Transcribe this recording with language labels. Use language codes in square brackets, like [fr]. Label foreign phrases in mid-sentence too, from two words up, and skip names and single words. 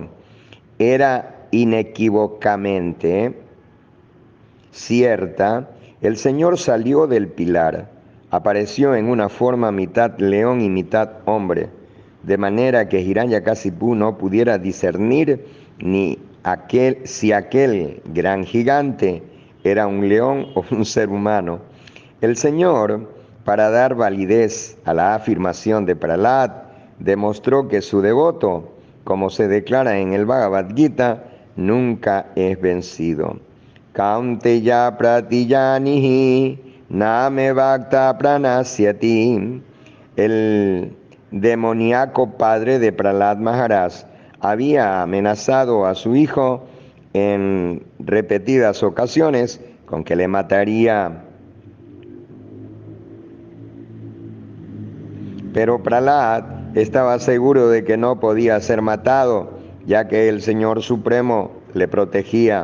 [es] inequívocamente cierta, El Señor salió del pilar, apareció en una forma mitad león y mitad hombre, de manera que Hiranyakasipu no pudiera discernir si aquel gran gigante era un león o un ser humano. El Señor, para dar validez a la afirmación de Prahlad, demostró que su devoto, como se declara en el Bhagavad Gita, nunca es vencido. [sa] Kaunteya pratiyanihi name bhakta pranasyati. [es] El demoníaco padre de Prahlad Maharaj había amenazado a su hijo en repetidas ocasiones con que le mataría. Pero Prahlad estaba seguro de que no podía ser matado, ya que el Señor Supremo le protegía.